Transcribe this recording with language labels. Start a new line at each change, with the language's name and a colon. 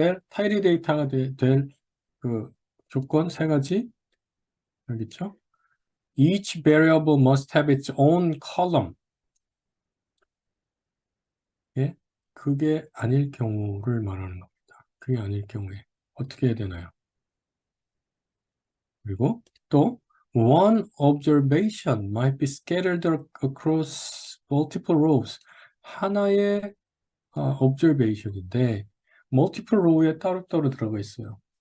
Korean: 타이리 데이터가 될 그 조건 세 가지 여기 있죠.
English: Each variable must have its own column.
Korean: 예? 그게 아닐 경우를 말하는 겁니다. 그게 아닐 경우에 어떻게 해야 되나요? 그리고 또
English: one observation might be scattered across multiple rows.
Korean: 하나의 observation인데 multiple row에 따로따로 들어가 있어요.